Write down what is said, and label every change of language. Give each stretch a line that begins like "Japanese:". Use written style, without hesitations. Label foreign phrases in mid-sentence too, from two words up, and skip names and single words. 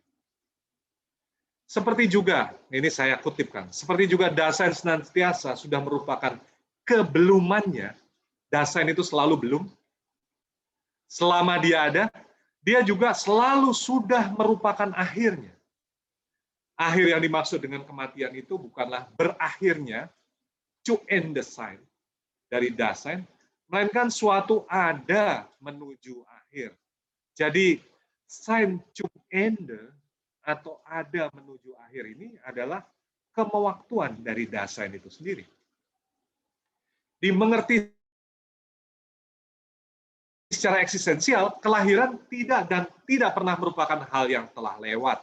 Indonesian: Seperti juga, ini saya kutipkan, seperti juga Dasein senantiasa sudah merupakan kebelumannya. Dasein itu selalu belum. Selama dia ada, dia juga selalu sudah merupakan akhirnya. Akhir yang dimaksud dengan kematian itu bukanlah berakhirnya,
German: zu Ende sein,
Indonesian: dari Dasein, melainkan suatu ada menuju akhir. Jadi,
German: sein zum Ende,
Indonesian: atau ada menuju akhir ini adalah kemewaktuan dari Dasein itu sendiri. Dimengerti secara eksistensial, kelahiran tidak pernah merupakan hal yang telah lewat.